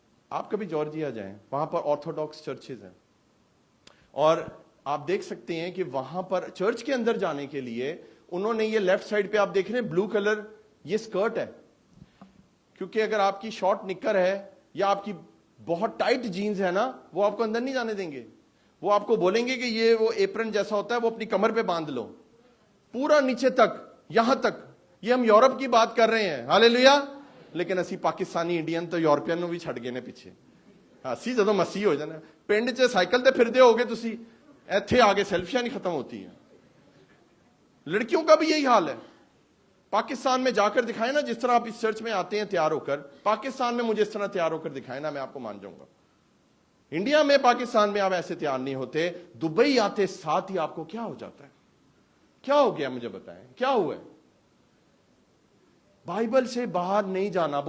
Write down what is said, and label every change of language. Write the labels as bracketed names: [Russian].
[Urdu] آپ کبھی جارجیا جائیں, وہاں پر آرتھوڈاکس چرچز ہیں, اور آپ دیکھ سکتے ہیں کہ وہاں پر چرچ کے اندر جانے کے لیے انہوں نے یہ لیفٹ سائڈ پہ آپ دیکھ رہے ہیں بلو کلر, یہ سکرٹ ہے, کیونکہ اگر آپ کی شارٹ نکر ہے یا آپ کی بہت ٹائٹ جینز ہے نا, وہ آپ کو اندر نہیں جانے دیں گے. وہ آپ کو بولیں گے کہ یہ وہ ایپرن جیسا ہوتا ہے وہ اپنی کمر پہ باندھ لو, پورا نیچے تک, یہاں تک. یہ ہم یورپ کی بات کر رہے ہیں. [Punjabi] ہاللیلویا. لیکن اسی پاکستانی انڈین تو یورپین نو بھی چھڑ گئے نے پیچھے. اسی جدوں مسیح ہو جانا, پنڈ 'چ سائیکل تے پھردے ہوگے تسی, ایتھے آگے سیلفیاں [Urdu] نہیں ختم ہوتی ہیں. لڑکیوں کا بھی یہی حال ہے. پاکستان میں جا کر دکھائے نا, جس طرح آپ اس چرچ میں آتے ہیں تیار ہو کر, پاکستان میں مجھے اس طرح تیار ہو کر دکھائے نا, میں آپ کو مان جاؤں گا. انڈیا میں, پاکستان میں آپ ایسے تیار نہیں ہوتے. دبئی آتے ساتھ ہی آپ کو کیا ہو جاتا ہے؟ کیا ہو گیا مجھے بتائیں, کیا ہوا ہے؟ بائبل سے باہر نہیں جانا.